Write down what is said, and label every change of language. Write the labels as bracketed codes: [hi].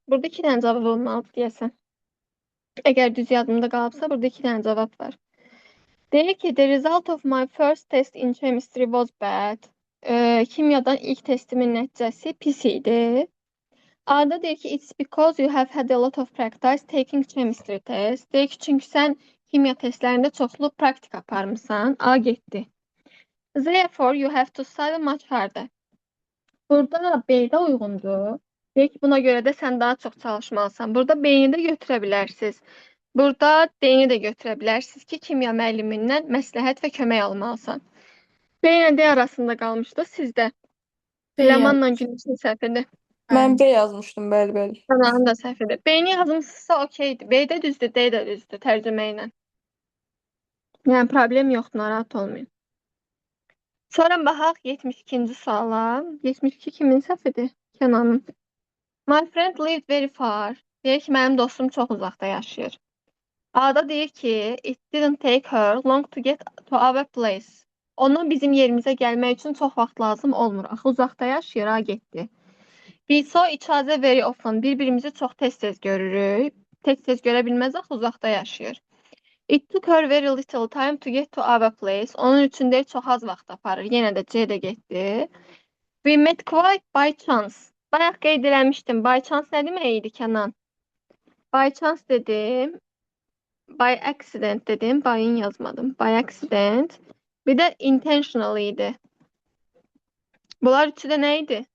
[az] Burada 2 dənə cavab olmalıdır deyəsən. Əgər düz yadımda qalıbsa, burada 2 dənə cavab var. Deyir ki, [en] the result of my first test in chemistry was bad. [az] Kimyadan ilk testimin nəticəsi pis idi. A'da deyir ki, [en] it's because you have had a lot of practice taking chemistry test. [az] Deyir ki, çünki sən kimya testlərində çoxlu praktik aparmısan. A getdi. [en] Therefore, you have to study much harder. [az] Burada B'də uyğundur. Deyir ki, buna görə də sən daha çox çalışmalısan. Burada B'ni də götürə bilərsiniz. Burada D'ni də götürə bilərsiniz ki, kimya müəllimindən məsləhət və kömək almalısan. B ilə D arasında qalmışdı sizdə. B Ləmanla Günəşin səhvidir. Mən B yazmışdım, bəli. Səmanın da səhvidir. B-ni yazmışsınızsa okeydir. B də düzdür, D də düzdür tərcümə ilə. Yəni problem yoxdur, narahat olmayın. Sonra baxaq 72-ci suala. 72 kimin səhvidir? Kənanın. [en] My friend lived very far. [az] Deyir ki, mənim dostum çox uzaqda yaşayır. A'da deyir ki, [en] it didn't take her long to get to our place. [az] Ona bizim yerimizə gəlmək üçün çox vaxt lazım olmur. Axı uzaqda yaşayır, A getdi. [en] We saw each other very often. [az] Bir-birimizi çox tez-tez görürük. Tez-tez görə bilməz, axı uzaqda yaşayır. [en] It took her very little time to get to our place. [az] Onun üçün deyir, çox az vaxt aparır. Yenə də C də getdi. [en] We met quite by chance. [az] Bayaq qeyd eləmişdim. By chance nə demək idi Kənan? By chance dedim. By accident dedim. By'ın yazmadım. By accident. Bir də intentional idi. Bunlar üçü də nə idi?